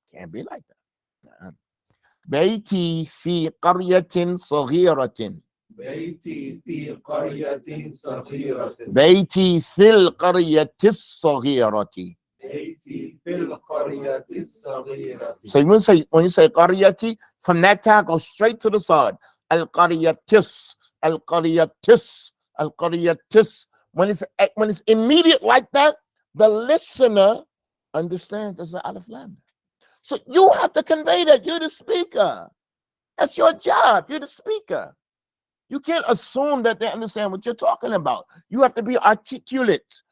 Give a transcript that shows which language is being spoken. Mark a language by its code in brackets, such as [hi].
[en] Can't be like that. [ar] بيتي في قرية صغيرة. بيتي في قرية صغيرة. بيتي في القرية الصغيرة. بيتي في القرية الصغيرة. [en] So when you say قريتي, from that tag go straight to the side. القريتس, القريتس, القريتس. When it's immediate like that, the listener understands there's an alif lam. So you have to convey that. You're the speaker. That's your job. You're the speaker. You can't assume that they understand what you're talking about. You have to be articulate.